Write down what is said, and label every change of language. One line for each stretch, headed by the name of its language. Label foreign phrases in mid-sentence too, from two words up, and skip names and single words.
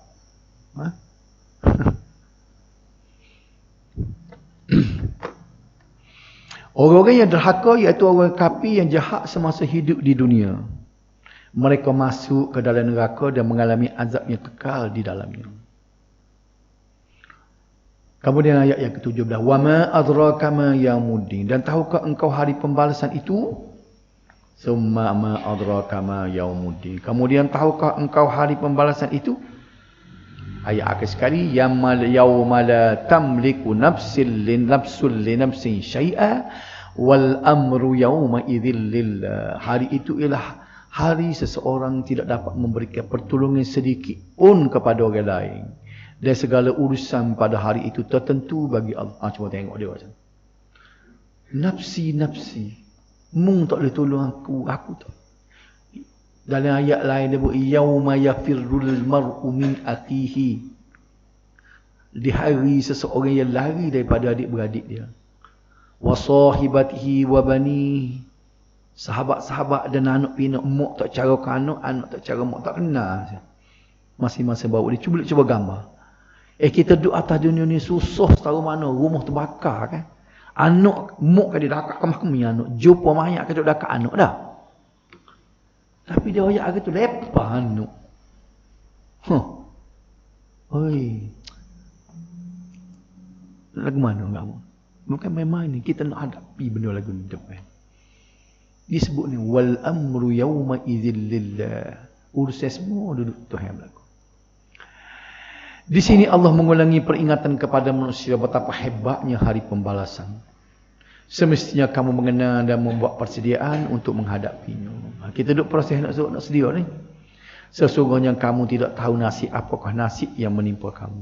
Malay: Orang-orang yang derhaka iaitu orang kafir yang jahat semasa hidup di dunia. Mereka masuk ke dalam neraka dan mengalami azab yang kekal di dalamnya. Kemudian ayat yang ke-17.
Arabic: وما أدراك ما يوم الدين.
Malay: Dan tahukah engkau hari pembalasan itu?
Arabic: ثم ما أدراك ما يوم الدين.
Malay: Kemudian tahukah engkau hari pembalasan itu? Ayat akhir sekali,
Arabic: يوم لا تملك نفس لنفس شيئا والأمر يومئذ لله.
Malay: Hari itu ialah hari seseorang tidak dapat memberikan pertolongan sedikit pun kepada orang lain. Dan segala urusan pada hari itu tertentu bagi Allah. Cuba tengok dia macam. Nafsi. Mung tak boleh tolong aku tak. Dalam ayat lain dia buat
Arabic: يوم يفر المرء من أخيه.
Malay: Di hari seseorang yang lari daripada adik-beradik dia.
Arabic: وصاحبته وبني.
Malay: Sahabat-sahabat dan anak pinak, mak tak cara ke anak tak cara mak, tak kenal. Masing-masing bawa dia. Cuba gambar. Kita duduk atas dunia ni susah setahu mana, rumah terbakar kan. Anak, mak kan dia dah kat kemah anak. Jumpa mayat kan dia dah kat anak dah. Tapi dia ayat hari tu lepas anak. Oi. Lagu mana kamu? Bukan main-main ni, kita nak hadapi benda lagu ni depan. Disebut ni
Arabic: والأمر يومئذ لله.
Malay: Urusan semua duduk Tuhan yang berlaku. Di sini Allah mengulangi peringatan kepada manusia betapa hebatnya hari pembalasan. Semestinya kamu mengenal dan membuat persediaan untuk menghadapinya. Kita duduk proses nak sedia ni. Sesungguhnya kamu tidak tahu nasib apakah nasib yang menimpa kamu.